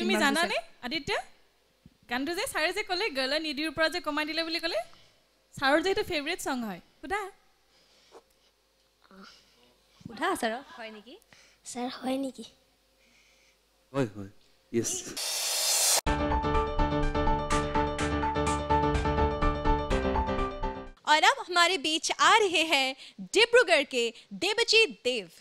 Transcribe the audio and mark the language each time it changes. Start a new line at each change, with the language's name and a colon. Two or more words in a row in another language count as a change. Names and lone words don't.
Assamese: তুমি জানানে আদিত্য গানটো যে ছাৰে যে ক'লে গাৰ্ল আই নিড ইউৰ পৰা যে কমাই দিলে বুলি ক'লে ছাৰৰ যে এইটো
English: favourite song
Assamese: হয় সোধা ছাৰ হয় নেকি ছাৰ হয় নেকি হয় য়েছ
Hindi: और अब हमारे बीच आ रहे हैं डिब्रूगढ़ के देवजीत देव